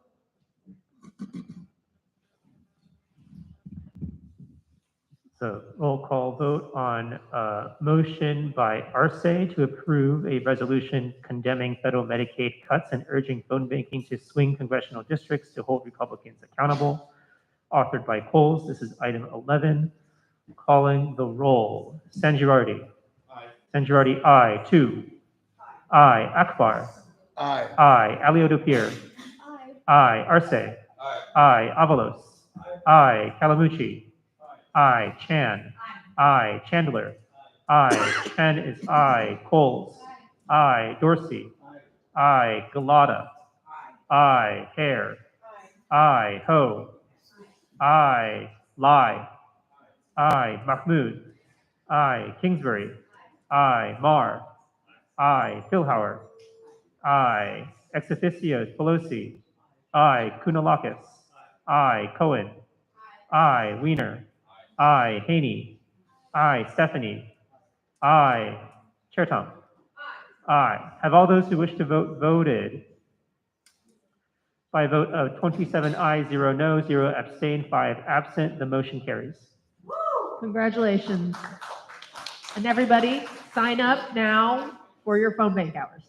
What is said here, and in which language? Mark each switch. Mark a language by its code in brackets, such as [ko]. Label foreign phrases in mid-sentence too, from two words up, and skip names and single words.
[en] So roll call vote on motion by Arce to approve a resolution condemning federal Medicaid cuts and urging phone banking to swing congressional districts to hold Republicans accountable. Authored by Coles. This is item 11. Calling the roll. Sangiardi. Aye. Sangiardi, aye. 2. Aye. Akbar. Aye. Aye. Alioto-Pierre. Aye. Arce. Aye. Aye. Avalos. Aye. Calamucci. Aye. Chan. Aye. Chandler. Aye. Chen is aye. Coles. Aye. Dorsey. Aye. Galata. Aye. Hare. Aye. Ho. Aye. Lai. I, Mahmood. I, Kingsbury. I, Marr. I, Philhauer. I, ex officios, Pelosi. I, Kunalakis. I, Cohen. I, Weiner. I, Haney. I, Stephanie. I, Chair Tom. Aye. Have all those who wish to vote voted? By a vote of 27 ayes, 0 no, 0 abstain, 5 absent, the motion carries. Congratulations. And everybody, sign up now for your phone bank hours.